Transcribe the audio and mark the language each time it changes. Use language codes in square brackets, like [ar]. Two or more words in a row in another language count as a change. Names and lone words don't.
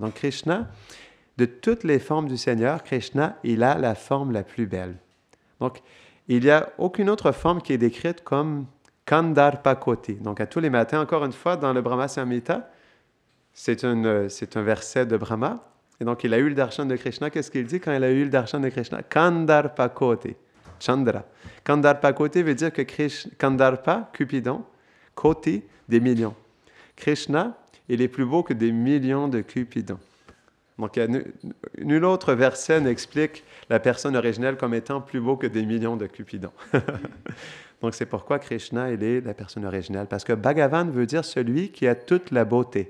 [fr] Donc Krishna, de toutes les formes du Seigneur, Krishna, il a la forme la plus belle. Donc, il n'y a aucune autre forme qui est décrite comme Kandarpakoti. Donc, à tous les matins, encore une fois, dans le Brahma Samhita, c'est un verset de Brahma. Et donc, il a eu le darshan de Krishna. Qu'est-ce qu'il dit quand il a eu le darshan de Krishna? Kandarpakoti. Chandra. Kandarpakoti veut dire que Kandarpa, Cupidon, Koti, des millions. Krishna, il est plus beau que des millions de Cupidons. Donc, nul autre verset n'explique la personne originelle comme étant plus beau que des millions de Cupidons. Donc, c'est pourquoi Krishna, il est la personne originelle. Parce que Bhagavan veut dire celui qui a toute la beauté.